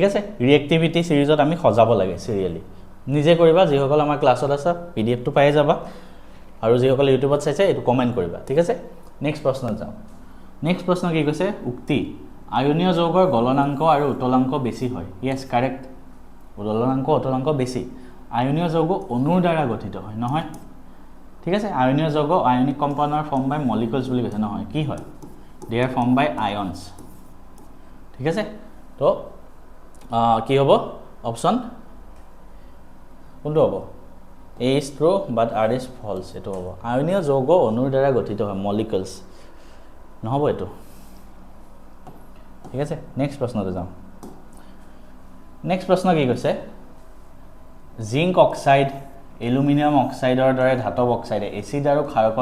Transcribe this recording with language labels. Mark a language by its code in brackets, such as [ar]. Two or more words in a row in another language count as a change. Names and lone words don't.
[as] আছে ৰিএক্টিভিটি সিৰিজত আমি সজাব লাগে সিৰিয়ালি নিজে কৰিবা যিসকল আমাৰ ক্লাছত আছে PDF টো পাই যাবা আৰু যিসকল ইউটিউবত চাইছে এটো কমেন্ট কৰিবা ঠিক আছে নেক্সট প্ৰশ্নত যাও নেক্সট প্ৰশ্ন কি কৈছে উক্তি আয়নীয় যৌগৰ গলনাংক আৰু উতলাংক বেছি হয় ইয়েছ কাৰেক্ট গলনাংক উতলাংক বেছি আয়নীয় যৌগ অণুৰ দ্বাৰা গঠিত হয় নহয় ঠিক আছে আয়নীয় যৌগ [en] ionic compound are formed by molecules [as] বুলি কৈছে নহয় কি হয় [en] they are formed by ions [as] ঠিক আছে তো কি হ'ব অপচন কোনটো হ'ব [en] A is true but R is false [as] এটো হ'ব আয়নীয় যৌগ অণুৰ দ্বাৰা গঠিত হয় molecules নহব এটো ঠিক আছে নেক্সট প্ৰশ্নতে যাওঁ নেক্সট প্ৰশ্ন কি কৈছে জিংক অক্সাইড এলুমিনিয়াম অক্সাইডৰ দৰে ধাতব অক্সাইডে এচিড আৰু ক্ষাৰকৰ